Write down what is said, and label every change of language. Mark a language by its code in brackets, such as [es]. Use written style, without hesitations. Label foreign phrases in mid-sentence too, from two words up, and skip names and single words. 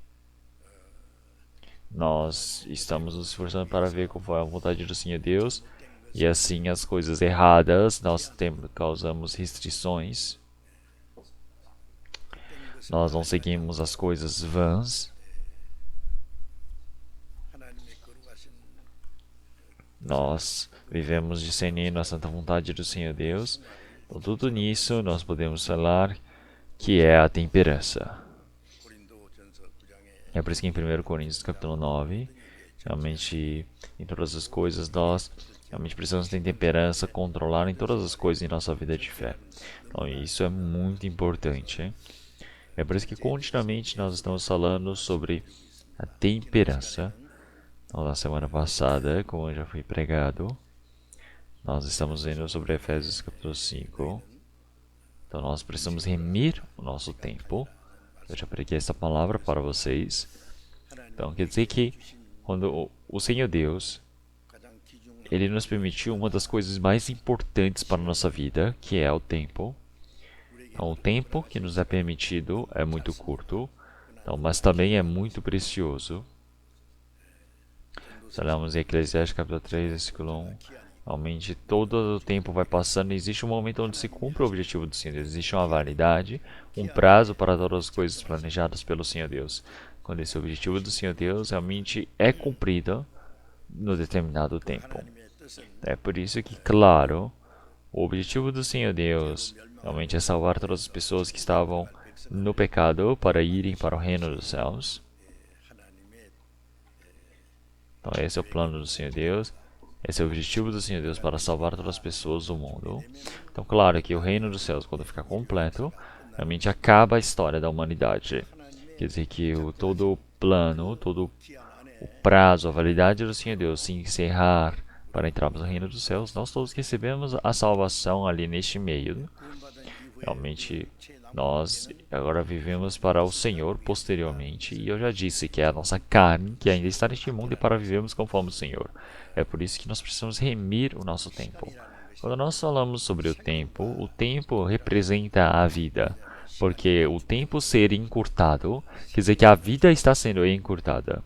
[pt] Nós estamos nos esforçando para ver conforme a vontade do Senhor Deus, e assim as coisas erradas nós causamos restrições. Nós não seguimos as coisas vãs. [ko] 하나님의 거룩하신 [pt] Nós vivemos discernindo a santa vontade do Senhor Deus. Então, tudo nisso nós podemos falar que é a temperança. [ko] 고린도전서 9장에 [pt] É por isso que em 1 Coríntios capítulo 9, realmente em todas as coisas nós realmente precisamos ter temperança, controlar em todas as coisas em nossa vida de fé. Então, isso é muito importante. É por isso que continuamente nós estamos falando sobre a temperança. Então, na semana passada, como já foi pregado, nós estamos vendo sobre Efésios capítulo 5. Então, nós precisamos remir o nosso tempo. Eu já preguei essa palavra para vocês. Então, quer dizer que quando o Senhor Deus, [ko] 가장 귀중한 [pt] Ele nos permitiu uma das coisas mais importantes para a nossa vida, que é o tempo. Então, o tempo que nos é permitido é muito curto, então, mas também é muito precioso. Se olharmos em Eclesiastes capítulo 3, versículo 1, realmente todo o tempo vai passando e existe um momento onde se cumpre o objetivo do Senhor Deus. Existe uma validade, um prazo para todas as coisas planejadas pelo Senhor Deus. Quando esse objetivo do Senhor Deus realmente é cumprido no determinado tempo. [ko] 하나님의 뜻은 [pt] É por isso que, claro, o objetivo do Senhor Deus realmente é salvar todas as pessoas que estavam no pecado para irem para o reino dos céus. [ko] 하나님의 [pt] Então, esse é o plano do Senhor Deus. Esse é o objetivo do Senhor Deus para salvar todas as pessoas do mundo. Então, claro que o reino dos céus, quando ficar completo, realmente acaba a história da humanidade. Quer dizer que todo o plano, todo o prazo, a validade do Senhor Deus se encerrar para entrarmos no reino dos céus, nós todos recebemos a salvação ali neste meio. [ko] 구원받은 이후에 [pt] Realmente, [ko] 제 남- [pt] nós agora vivemos para o Senhor posteriormente, e eu já disse que é a nossa carne que ainda está neste mundo e para vivermos conforme o Senhor. É por isso que nós precisamos remir o nosso tempo. Quando nós falamos sobre o tempo representa a vida, porque o tempo ser encurtado quer dizer que a vida está sendo encurtada.